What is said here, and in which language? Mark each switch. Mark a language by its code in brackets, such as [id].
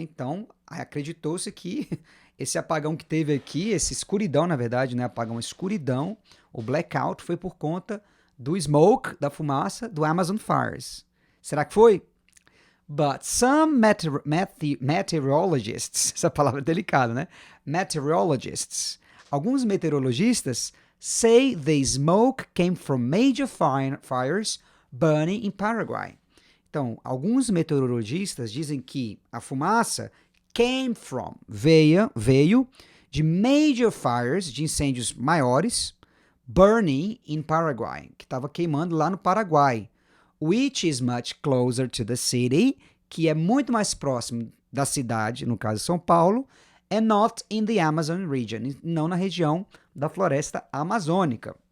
[pt] Então, acreditou-se que esse apagão que teve aqui, essa escuridão, na verdade, né? Apagão, escuridão, o blackout foi por conta do smoke, da fumaça, do Amazon Fires. Será que foi? [en] But some meteorologists, [pt] essa palavra é delicada, né? [en] Meteorologists, [pt] alguns meteorologistas [en] say the smoke came from major fires burning in Paraguay. [pt] Então, alguns meteorologistas dizem que a fumaça [en] came from, [pt] veio de [en] major fires, [pt] de incêndios maiores, [en] burning in Paraguay, [pt] que estava queimando lá no Paraguai, [en] which is much closer to the city, [pt] que é muito mais próximo da cidade, no caso São Paulo, [en] and not in the Amazon region, [pt] não na região da floresta amazônica.